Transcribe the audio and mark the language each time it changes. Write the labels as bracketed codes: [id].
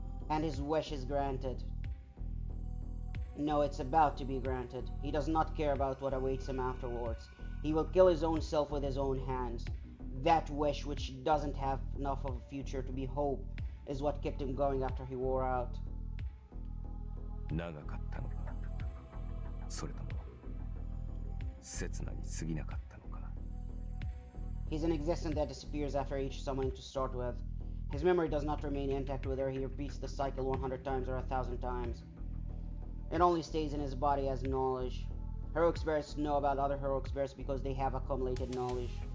[en] And his wish is granted. No, it's about to be granted. He does not care about what awaits him afterwards. He will kill his own self with his own hands. That wish, which doesn't have enough of a future to be hope, is what kept him going after he wore out. [ja] 長かったのか、それとも刹那に過ぎなかったのか。 [en] He's an existence that disappears after each summoning to start with. His memory does not remain intact whether he repeats the cycle 100 times or 1,000 times. It only stays in his body as knowledge. Heroic spirits know about other heroic spirits because they have accumulated knowledge.